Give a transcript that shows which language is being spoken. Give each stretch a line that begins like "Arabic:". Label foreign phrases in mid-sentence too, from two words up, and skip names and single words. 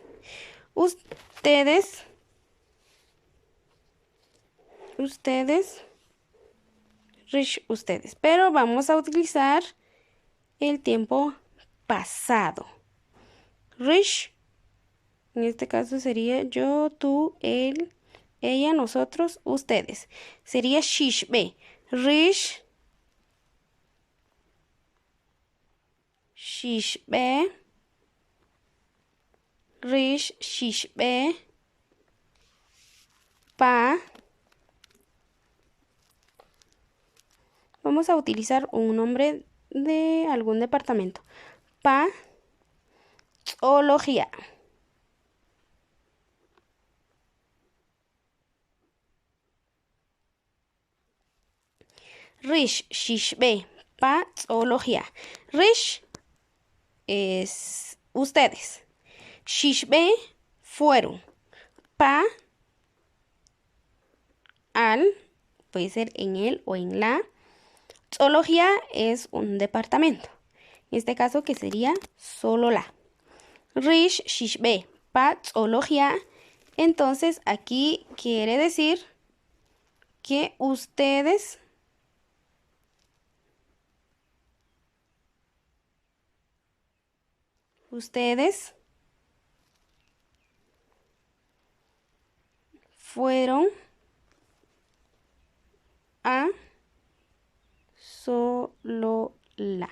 Spanish: Ustedes, rish, ustedes. Pero vamos a utilizar el tiempo pasado. Rish, en este caso sería yo, tú, él, ella, nosotros, ustedes. Sería shishbe.
Kaqchikel: Rish, shishbe. Rish, shishbe.
Spanish: Pa. Vamos a utilizar un nombre de algún departamento. Pa. Ología.
Kaqchikel: Rish, shishbe, pa, ología.
Spanish: Rish es ustedes. Shishbe, fueron. Pa, al, puede ser en él o en la. Zoología es un departamento. En este caso, que sería solo la.
Kaqchikel: Rish, shishbe, pa, zoología.
Spanish: Entonces, aquí quiere decir que ustedes fueron a Solola.